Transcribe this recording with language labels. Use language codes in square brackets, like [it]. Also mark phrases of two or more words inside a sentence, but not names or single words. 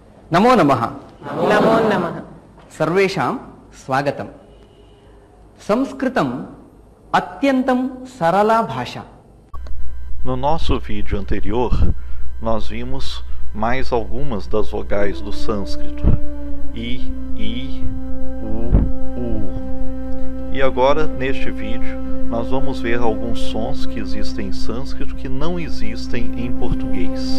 [sa] नमो नमः। नमो नमः। सर्वेषां स्वागतम्। संस्कृतम् अत्यंतं सरला भाषा। [pt] No nosso vídeo anterior, nós vimos mais algumas das vogais do sânscrito. I, U. E agora, neste vídeo, nós vamos ver alguns sons que existem em sânscrito que não existem em português.